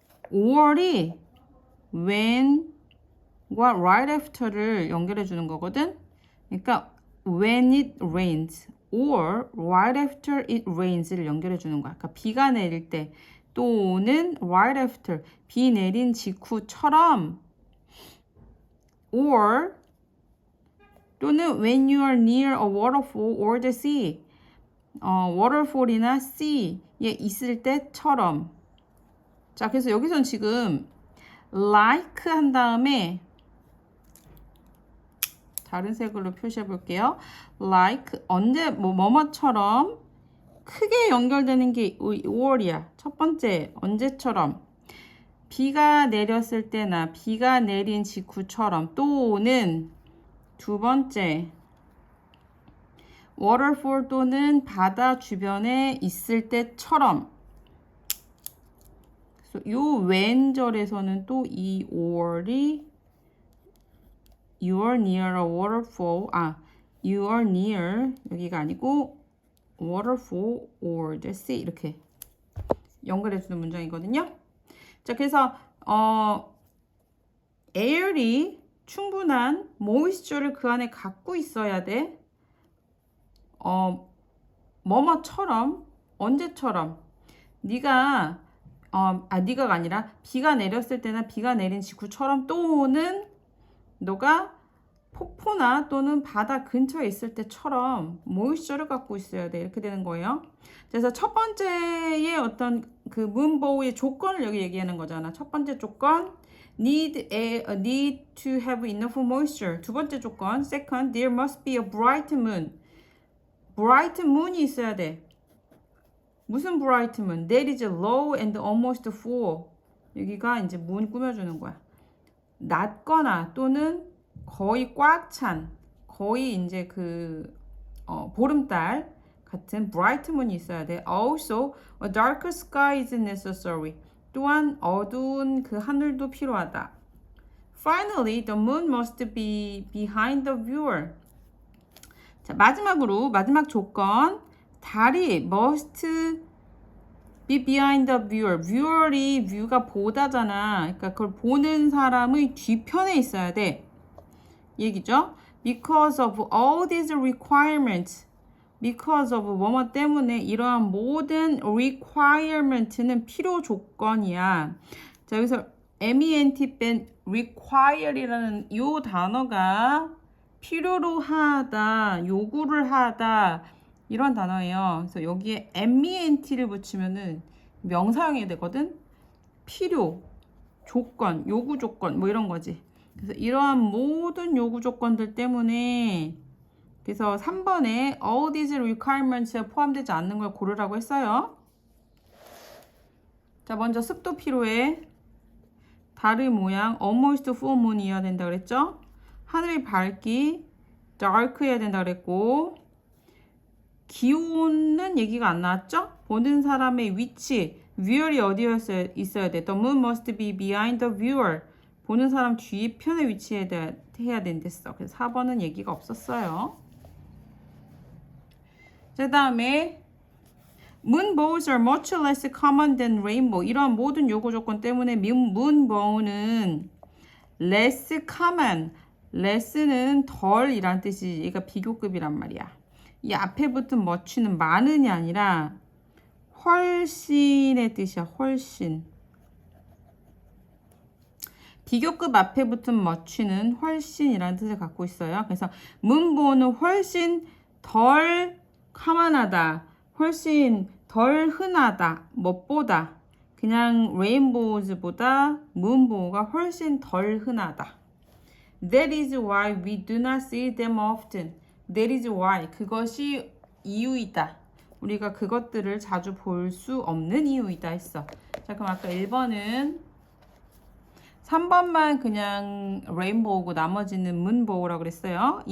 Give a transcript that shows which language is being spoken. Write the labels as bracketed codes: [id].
[ko] 5월이 when과 right after를 연결해 주는 거거든. 그러니까 when it rains or right after it rains 를 연결해 주는 거야. 그러니까 비가 내릴 때 또는 right after 비 내린 직후처럼 or 또는 when you are near a waterfall or the sea waterfall이나 sea에 있을 때처럼 자, 그래서 여기선 지금 like 한 다음에 다른 색으로 표시해 볼게요. like 언제 뭐뭐처럼 크게 연결되는 게 5월이야. 첫 번째 언제처럼 비가 내렸을 때나 비가 내린 직후처럼 또는 두 번째 waterfall 또는 바다 주변에 있을 때처럼. 그래서 요 왼절에서는 또 이 5월이 you are near a waterfall you are near 여기가 아니고 waterfall or the sea 이렇게 연결해주는 문장이거든요. 자, 그래서 air이 충분한 moisture를 그 안에 갖고 있어야 돼. 뭐뭐처럼 언제처럼 네가 네가가 아니라 비가 내렸을 때나 비가 내린 직후처럼 또는 너가 폭포나 또는 바다 근처에 있을 때처럼 모이스처를 갖고 있어야 돼. 이렇게 되는 거예요. 그래서 첫 번째의 어떤 그 문보의 조건을 여기 얘기하는 거잖아. 첫 번째 조건 need to have enough moisture. [en] 두 번째 조건 second there must be a bright moon. [ko] bright moon이 있어야 돼. [en] 무슨 bright moon? That is low and almost full. [ko] 여기가 이제 moon 꾸며주는 거야. 낮거나 또는 거의 꽉 찬, 거의 이제 그 보름달 같은 bright moon이 있어야 돼. [en] Also, a darker sky is necessary. [ko] 또한 어두운 그 하늘도 필요하다. [en] Finally, the moon must be behind the viewer. [ko] 자, 마지막으로 마지막 조건 달이 must be behind the viewer. viewer이 view가 보다잖아. 그러니까 그걸 보는 사람의 뒤편에 있어야 돼. 얘기죠. [en] Because of all these requirements. [ko] Because of 뭐뭐 때문에 이러한 모든 requirement는 필요 조건이야. 자, 여기서 ment 뺀 require이라는 이 단어가 필요로 하다, 요구를 하다 이런 단어예요. 그래서 여기에 ment를 붙이면은 명사형이 되거든. 필요, 조건, 요구 조건 뭐 이런 거지. 그래서 이러한 모든 요구 조건들 때문에 그래서 3번에 all these requirements에 포함되지 않는 걸 고르라고 했어요. 자, 먼저 습도 필요해. 달의 모양 almost full moon이어야 된다 그랬죠? 하늘의 밝기 dark 해야 된다 그랬고 기온은 얘기가 안 나왔죠? 보는 사람의 위치 viewer이 어디에 있어야 돼? [en] The moon must be behind the viewer. [ko] 보는 사람 뒤편에 위치해야 된댔어. 그래서 4번은 얘기가 없었어요. [en] 그 다음에 moonbows are much less common than rainbow. [ko] 이러한 모든 요구 조건 때문에 moonbow는 less common. less는 덜이란 뜻이지. 얘가 비교급이란 말이야. 이 앞에 붙은 much는 많은이 아니라 훨씬의 뜻이야. 훨씬. 비교급 앞에 붙은 much는 훨씬이라는 뜻을 갖고 있어요. 그래서 moonbow는 훨씬 덜 common하다. 훨씬 덜 흔하다. 무엇보다 그냥 레인보우즈보다 moonbow가 훨씬 덜 흔하다. [en] That is why we do not see them often. That is why 그것이 이유이다. [ko] 우리가 그것들을 자주 볼 수 없는 이유이다 했어. 자, 그럼 아까 1번은 3번만 그냥 레인보우고 나머지는 문보우라고 그랬어요.